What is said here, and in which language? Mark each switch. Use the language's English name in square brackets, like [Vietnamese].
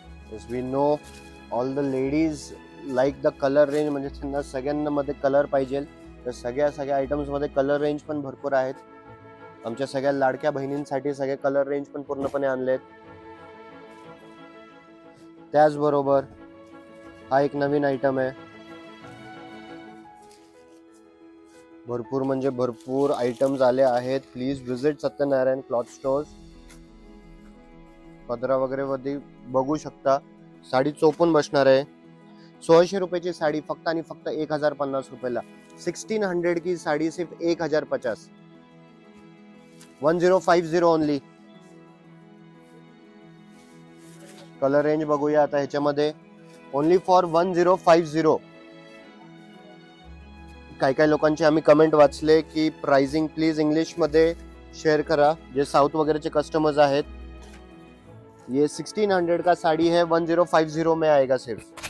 [English] Yes, we know all the ladies like the color range, [Marathi] म्हणजे त्यांना सगळ्यांना मध्ये कलर पाहिजे. तर सगळ्या आयटम्स मध्ये कलर रेंज पण भरपूर आहेत. आमच्या सगळ्या लाडक्या बहिणींसाठी सगळे कलर रेंज पण पूर्णपणे आणलेत. त्याचबरोबर हा एक नवीन आयटम आहे. भरपूर म्हणजे भरपूर आयटम्स आले आहेत. [English] Please visit Satyanarayan cloth stores. [Marathi] पदरा वगैरे मध्ये बघू शकता. साडी चोपून बसणार आहे. 1600 रुपयाची साडी फक्त आणि फक्त 1050 रुपयाला. [Hindi] 1600 की साडी सिर्फ 1050. [English] 1050 only. [Marathi] कलर रेंज बघूया आता ह्याच्यामध्ये. [English] Only for 1050. [Marathi] काही लोकांचे आम्ही कमेंट वाचले की प्राइसिंग प्लीज इंग्लिश मध्ये शेअर करा, जे साउथ वगैरेचे कस्टमर्स आहेत. [Hindi] ये 1600 का साड़ी है, 1050 में आएगा सिर्फ.